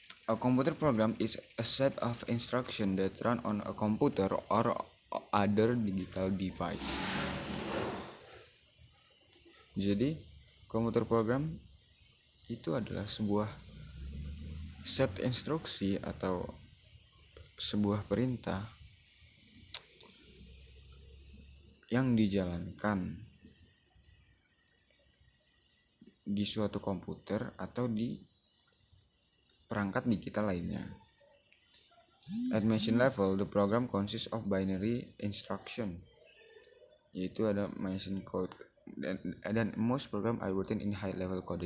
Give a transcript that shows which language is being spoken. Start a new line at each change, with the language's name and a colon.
English: A computer program is a set of instructions that run on a computer or other digital device.
Indonesian: Jadi, komputer program itu adalah sebuah set instruksi atau sebuah perintah yang dijalankan di suatu komputer atau di perangkat digital lainnya.
English: At machine level, the program consists of binary instruction,
Indonesian: yaitu ada
English: machine code, dan most program are written in high level code.